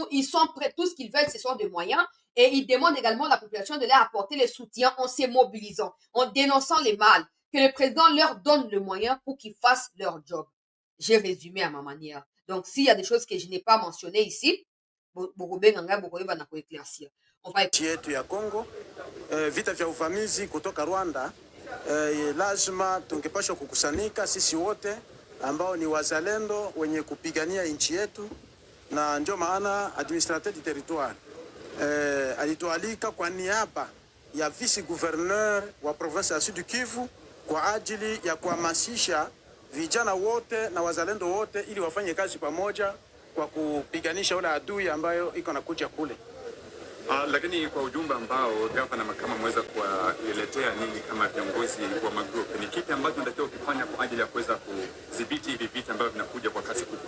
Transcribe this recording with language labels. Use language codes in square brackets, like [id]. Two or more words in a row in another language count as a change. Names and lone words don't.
[fr] Ils sont prêts, tout ce qu'ils veulent, ce sont des moyens. Et ils demandent également à la population de leur apporter le soutien en se mobilisant, en dénonçant les mal, que le président leur donne le moyen pour qu'ils fassent leur job. J'ai résumé à ma manière. Donc, s'il y a des choses que je n'ai pas mentionnées ici, on va [sw] yetu ya Kongo, vita vya uvamizi kutoka Rwanda, lazima tungepashwa kukusanyika sisi wote ambao ni wazalendo wenye kupigania nchi yetu, na ndio maana [fr] administrateur du territoire [sw] alitualika kwa niaba ya [fr] vice gouverneur [sw] wa province ya Sud Kivu kwa ajili ya kuhamasisha vijana wote na wazalendo wote ili wafanye kazi pamoja kwa kupiganisha ule adui ambayo iko nakuja kule. Lakini kwa ujumbe ambao gavana Makama mweza kuwaletea nini kama viongozi wa magrupu, ni kipi ambacho natakiwa kufanya kwa ajili ya kuweza kudhibiti hivi vita ambavyo vinakuja kwa kasi kubwa?